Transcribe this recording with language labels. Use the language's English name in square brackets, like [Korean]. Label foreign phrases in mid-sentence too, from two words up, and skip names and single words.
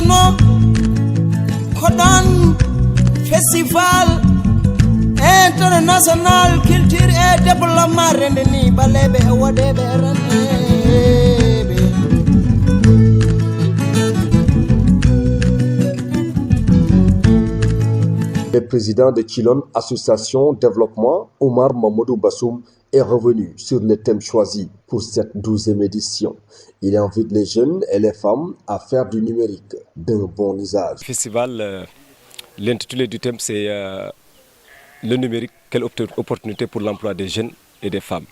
[Fula] no kodon [French] festival international culture et développement [Fula] rendeni balebe e wodebe ranebe. [French] Le président de Chilon Association Développement, Omar Mamadou Bassoum, est revenu sur le thème choisi pour cette 12e édition. Il invite les jeunes et les femmes à faire du numérique d'un bon usage. Le festival, l'intitulé du thème, c'est le numérique, quelle opportunité pour l'emploi des jeunes et des femmes.